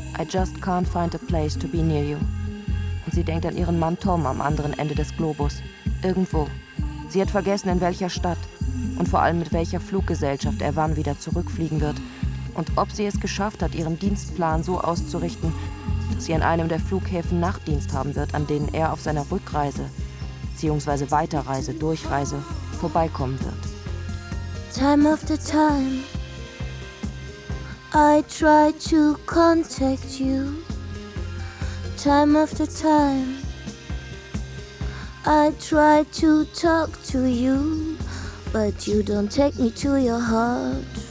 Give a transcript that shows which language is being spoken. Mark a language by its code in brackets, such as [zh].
[en] I just can't find a place to be near you. [de] Und sie denkt an ihren Mann Tom am anderen Ende des Globus. Irgendwo. Sie hat vergessen, in welcher Stadt. Und vor allem mit welcher Fluggesellschaft er wann wieder zurückfliegen wird. Und ob sie es geschafft hat, ihren Dienstplan so auszurichten, dass sie an einem der Flughäfen Nachtdienst haben wird, an denen er auf seiner Rückreise bzw. Weiterreise, Durchreise vorbeikommen wird. [en] Time after time, I try to contact you. Time after time, I try to talk to you, but you don't take me to your heart.